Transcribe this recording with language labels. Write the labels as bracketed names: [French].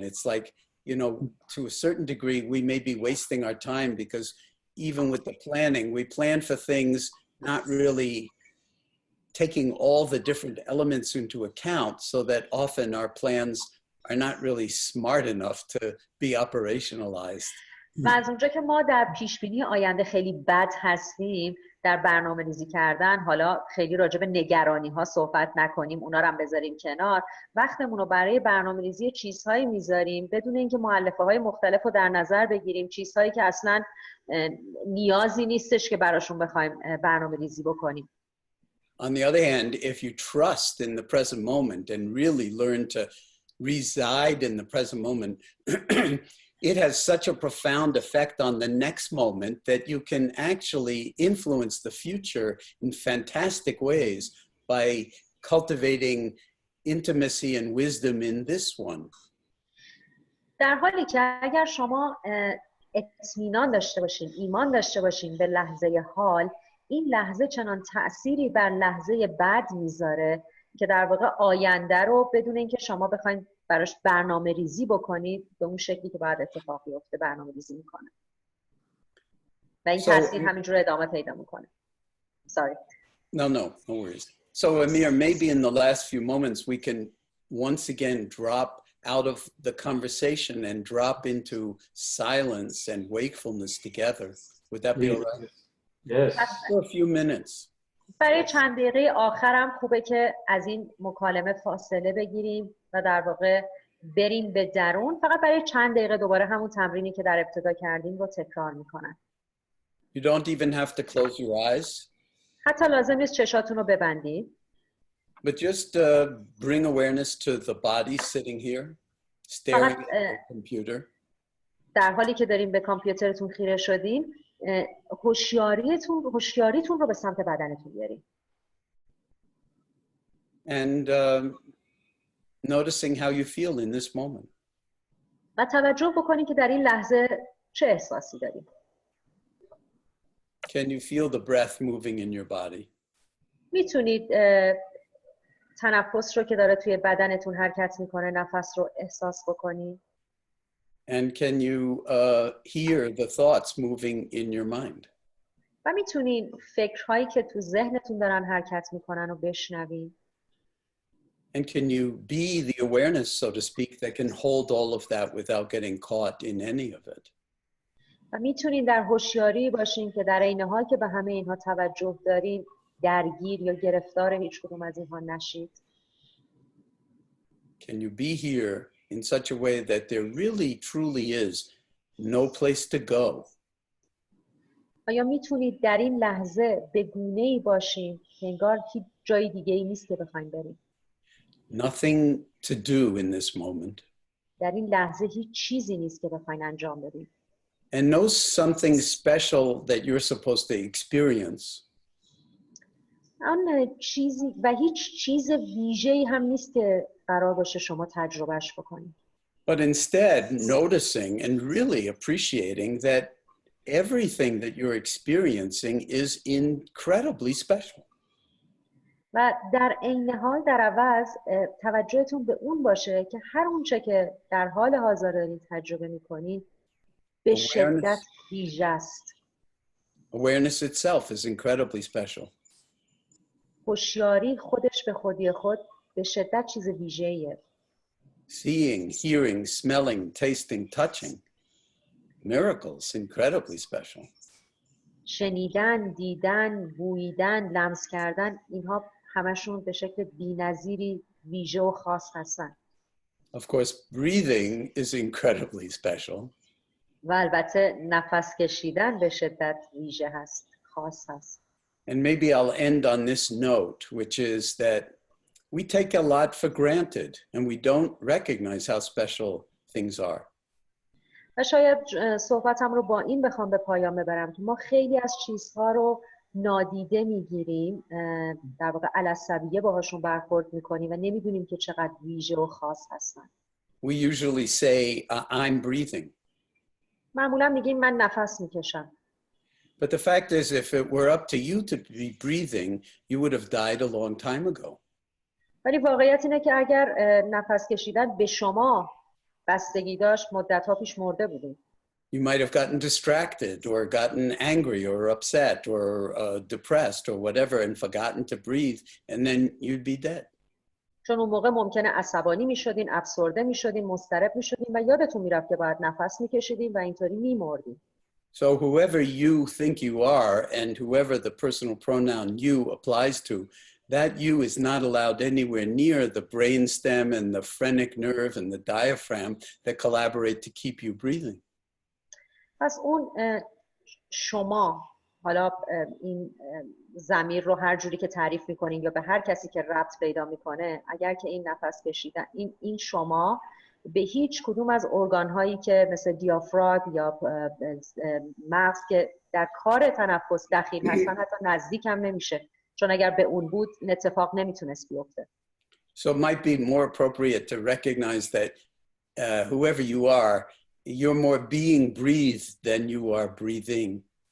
[English] It's like, you know, to a certain degree, we may be wasting our time because even with the planning, we plan for things not really taking all the different elements into account, so that often our plans are not really smart enough to be operationalized. [Persian] و از اونجا که ما در پیشبینی آینده خیلی بد هستیم در برنامه ریزی کردن، حالا خیلی راجع به نگرانی ها صحبت نکنیم، اونا رو هم بذاریم کنار، وقتمون رو برای برنامه ریزی چیزهایی میذاریم بدون اینکه مؤلفه های مختلف رو در نظر بگیریم، چیزهایی که اصلا نیازی نیستش که براشون بخوایم برنامه ریزی بکنیم. [English] On the other hand, if you trust in the present moment and really learn to reside in the present moment, it has such a profound effect on the next moment that you can actually influence the future in fantastic ways by cultivating intimacy and wisdom in this one. [Persian] در حالی که اگر شما اطمینان داشته باشین، ایمان داشته باشین به لحظه حال، این لحظه چنان تأثیری بر لحظه بعد میذاره که در واقع آینده رو بدون اینکه شما بخواید براش برنامه ریزی بکنید به اون شکلی که باید اتفاق بیفته برنامه ریزی میکنه و این تأثیر همینجور ادامه پیدا میکنه. [English] Sorry. No worries. So Amir, maybe in the last few moments we can once again drop out of the conversation and drop into silence and wakefulness together. Would that be all right? Yes. For a few minutes. [Persian] برای چند دقیقه آخرم خوبه که از این مکالمه فاصله بگیریم و در واقع بریم به درون. فقط برای چند دقیقه دوباره همون تمرینی که در ابتدا کردیم رو تکرار میکنن. [English] You don't even have to close your eyes. [Persian] حتی لازم نیست چشاتون رو ببندید. [English] But just bring awareness to the body sitting here, staring at the computer. [Persian] در حالی که داریم به کامپیوترتون خیره شدیم، هوشیاریتون رو به سمت بدنتون بیارید. [English] And noticing how you feel in this moment. [Persian] و توجه بکنید که در این لحظه چه احساسی دارید. [English] Can you feel the breath moving in your body? [Persian] میتونید تنفس رو که داره توی بدنتون حرکت میکنه، نفس رو احساس بکنید. [English] And can you hear the thoughts moving in your mind? [Persian] و میتونید فکرهایی که تو ذهنتون دارن حرکت میکنن رو بشنوید. [English] And can you be the awareness, so to speak, that can hold all of that without getting caught in any of it? [Persian] و میتونید در هوشیاری باشین که در عین حال که به همه اینها توجه دارین درگیر یا گرفتار هیچ کدوم از اینها نشید. [English] Can you be here in such a way that there really truly is no place to go? [Persian] آیا میتونید در این لحظه به گونه‌ای باشین که انگار هیچ جای دیگه‌ای نیست که بخواید برید؟ [English] Nothing to do in this moment. [Persian] در این لحظه هیچ چیزی نیست که بخواید انجام بدید. [English] And know something special that you're supposed to experience. [Persian] آن چیزی و هیچ چیز ویژه‌ای هم نیست که قرار باشه شما تجربهش بکنید. [English] But instead, noticing and really appreciating that everything that you're experiencing is incredibly special. [Persian] و در عین حال در عوض توجهتون به اون باشه که هر اونچه که در حال حاضر دارید تجربه میکنید به شدت ویژه است. [English] Awareness itself is incredibly special. [Persian] هوشیاری خودش به خودی خود به شدت چیز ویژه‌ایه. [English] Seeing, hearing, smelling, tasting, touching. Miracles, incredibly special. [Persian] شنیدن، دیدن، بوییدن، لمس کردن، اینها همشون به شکل بی‌نظیری ویژه و خاص هستن. [English] Of course, breathing is incredibly special. [Persian] و البته نفس کشیدن به شدت ویژه هست، خاص هست. [English] And maybe I'll end on this note, which is that we take a lot for granted and we don't recognize how special things are. [Persian] و شاید صحبتم رو با این بخوام به پایان ببرم که ما خیلی از چیزها رو نادیده میگیریم، در واقع علی‌السبیه باهاشون برخورد میکنیم و نمیدونیم که چقدر ویژه و خاص هستن. [English] We usually say, I'm breathing. [Persian] معمولا میگیم من نفس میکشم. [English] But the fact is, if it were up to you to be breathing, you would have died a long time ago. [Persian] ولی واقعیت اینه که اگر نفس کشیدن به شما بستگی داشت مدت‌ها پیش مرده بودیم. [English] You might have gotten distracted or gotten angry or upset or depressed or whatever and forgotten to breathe, and then you'd be dead. [Persian] چون اون موقع ممکنه عصبانی می‌شدین، افسرده می‌شدین، مضطرب می‌شدین و یادتون میرفت که باید نفس می‌کشیدین و اینطوری می‌مردین. [English] So whoever you think you are and whoever the personal pronoun you applies to, that you is not allowed anywhere near the brainstem and the phrenic nerve and the diaphragm that collaborate to keep you breathing. [Persian] پس اون شما، حالا این ضمیر رو هر جوری که تعریف میکنین یا به هر کسی که ربط پیدا میکنه، اگر که این نفس کشیدن این شما به هیچ کدوم از ارگان هایی که مثل دیافراگم یا مغز که در کار تنفس دخیل هستن حتی نزدیک هم نمیشه، چون اگر به اون بود این اتفاق نمیتونست بیفته. [English] So it might be more appropriate to recognize that whoever you are, you're more being breathed than you are breathing.